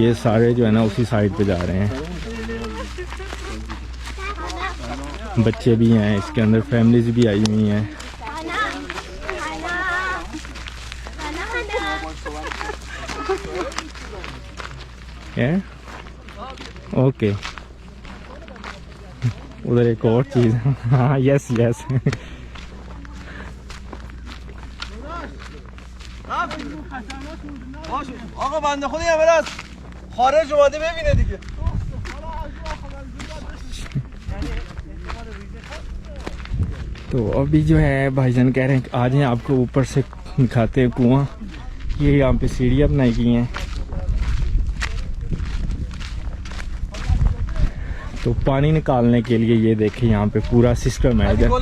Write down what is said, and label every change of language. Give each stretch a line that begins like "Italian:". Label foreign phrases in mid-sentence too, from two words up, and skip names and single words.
Hindi: ये सारे जो है ना उसी साइड पे जा रहे हैं। बच्चे भी हैं इसके अंदर, फैमिलीज भी आई हुई हैं। ओके, उधर एक और चीज़। हाँ,
English: yes yes.
Persian: آقا بنده خدا یه بر از خارج اومده ببینه دیگه.
Hindi: तो अभी जो है भाईजान कह रहे हैं कि आ जाएं, आपको ऊपर से दिखाते हैं कुआं। ये यहाँ पे सीढ़ियाँ बनाई गई हैं। तो पानी निकालने के लिए ये देखिए यहाँ पे पूरा सिस्टम है इधर।